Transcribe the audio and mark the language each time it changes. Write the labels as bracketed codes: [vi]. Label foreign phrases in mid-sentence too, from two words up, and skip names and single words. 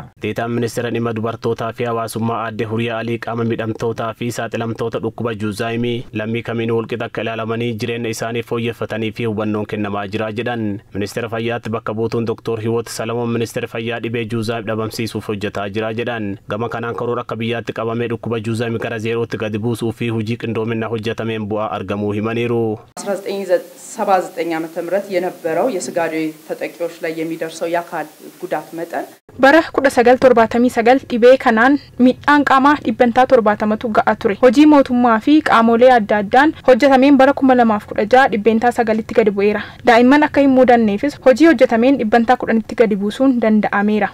[om] Deetaan ministeera dhimma dubartootaa fi hawaasummaa aadde Huriyaa Alii qaama miidhamtootaa fi saaxilamtoota dhukkuba Juuzaa'Imii lammii kamiinuu walqixa akka ilaalamanii jireenya isaanii fooyyeffatanii fi hubannoon kennamaa jira jedhan. Ministeera fayyaatti bakka buutuun Dr. Hiwoot Salamoon ministeera fayyaa dhibee Juuzaa'Imii dhabamsiisuuf hojjetaa jira jedhan. Gama kanaan karoora akka biyyaatti qabamee dhukkuba Juuzaa'Imii gara zeerootti gadi buusuu fi hojii qindoominaa hojjetameen bu'aa argamuu himaniiru. [am] 1979 ዓመተ ምህረት የነበረው የስጋ ደዌ ተጠቂዎች ላይ የሚደርሰው የአካል ጉዳት መጠን [om] bara 1979 dhibee kanaan miidhaan qaamaa 170tu ga'a ture. Hojii mootummaa fi qaamolee adda addaan hojjetameen bara 2016 9tti gadi bu'eera. Daa'imman akka hin mudanneefis hojii hojjetameen 10tti gadi buusuun danda'ameera.